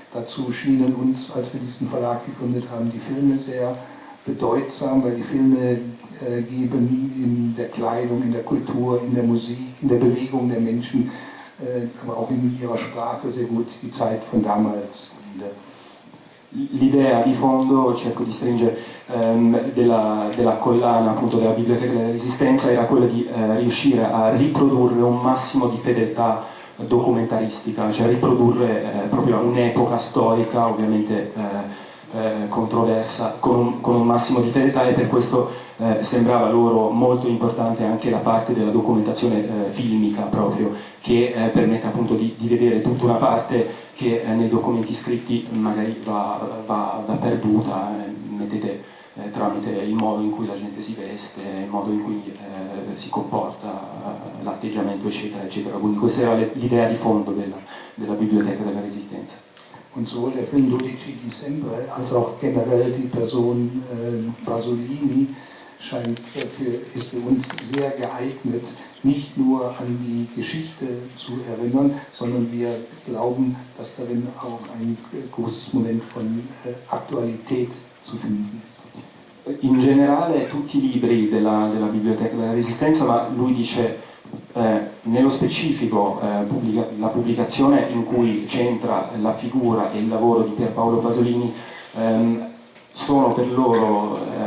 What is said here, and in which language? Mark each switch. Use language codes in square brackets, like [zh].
[de] Dazu schienen uns, als wir diesen Verlag gegründet haben, die Filme sehr bedeutsam, weil die Filme geben in der Kleidung, in der Kultur, in der Musik, in der Bewegung der Menschen, aber auch in ihrer Sprache sehr gut die Zeit von damals wieder. [it] L'idea di fondo, cerco di stringere, della collana, appunto, della Biblioteca della Resistenza era quella di riuscire a riprodurre un massimo di fedeltà documentaristica, cioè riprodurre proprio un'epoca storica, ovviamente controversa, con un massimo di fedeltà, e per questo sembrava loro molto importante anche la parte della documentazione filmica proprio, che permette appunto di vedere tutta una parte che nei documenti scritti magari va perduta, mettete tramite il modo in cui la gente si veste, il modo in cui si comporta, l'atteggiamento, eccetera, eccetera. Quindi questa era l'idea di fondo della Biblioteca della Resistenza. [de] Und sowohl der Film 12 Dicembre als auch generell die Person Pasolini ist für uns sehr geeignet, nicht nur an die Geschichte zu erinnern, sondern wir glauben, dass darin auch ein großes Moment von Aktualität zu finden ist. [it] In generale tutti i libri della Biblioteca della Resistenza, ma lui dice nello specifico la pubblicazione in cui c'entra la figura e il lavoro di Pierpaolo Pasolini sono per loro